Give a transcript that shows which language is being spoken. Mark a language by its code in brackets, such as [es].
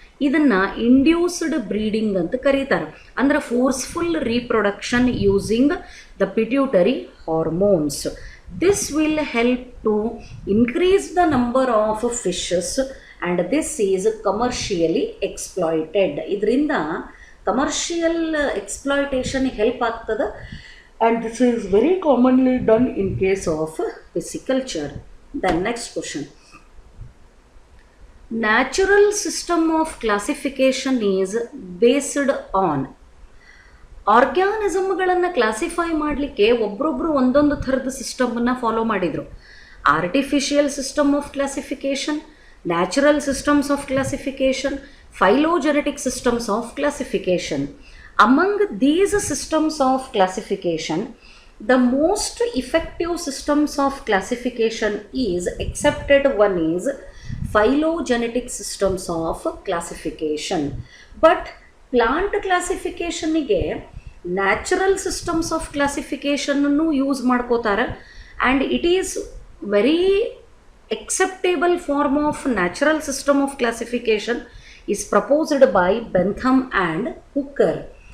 [kn] ಇದನ್ನು induced breeding ಅಂತ ಕರೀತಾರೆ. ಅಂದರೆ [en] Forceful reproduction using the pituitary hormones. This will help to increase the number of fishes and this is commercially exploited. [kn] ಇದರಿಂದ commercial exploitation help ಆಗ್ತದೆ. [en] And this is very commonly done in case of pisciculture. The next question. Natural system of classification is based on. [kn] ಆರ್ಗ್ಯಾನಿಸಮ್ಗಳನ್ನು classify ಮಾಡಲಿಕ್ಕೆ ಒಬ್ಬರೊಬ್ಬರು ಒಂದೊಂದು ಥರದ ಸಿಸ್ಟಮನ್ನು follow ಮಾಡಿದರು. [en] Artificial system of classification, natural systems of classification, phylogenetic systems of classification. Among these systems of classification, the most effective systems of classification is accepted one is phylogenetic systems of classification. But plant classification ಗೆ natural systems of classification [kn] ಅನ್ನು use ಮಾಡ್ಕೋತಾರೆ, [en] and it is very acceptable form of natural system of classification is proposed by Bentham and Hooker.